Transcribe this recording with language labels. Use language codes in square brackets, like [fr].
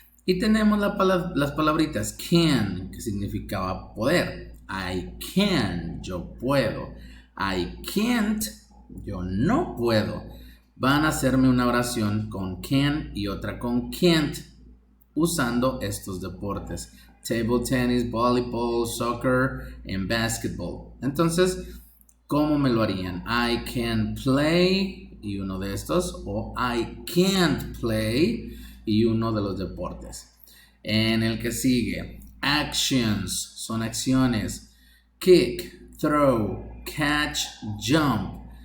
[es] Y tenemos las palabritas can, que significaba poder. [en] I can, [es] yo puedo. [en] I can't, [es] yo no puedo. Van a hacerme una oración con can y otra con can't, usando estos deportes. [en] Table tennis, volleyball, soccer and basketball. [es] Entonces, ¿cómo me lo harían? [en] I can play [es] y uno de estos, o [en] I can't play [es] y uno de los deportes. En el que sigue, actions, son acciones. [en] Kick, throw, catch, jump.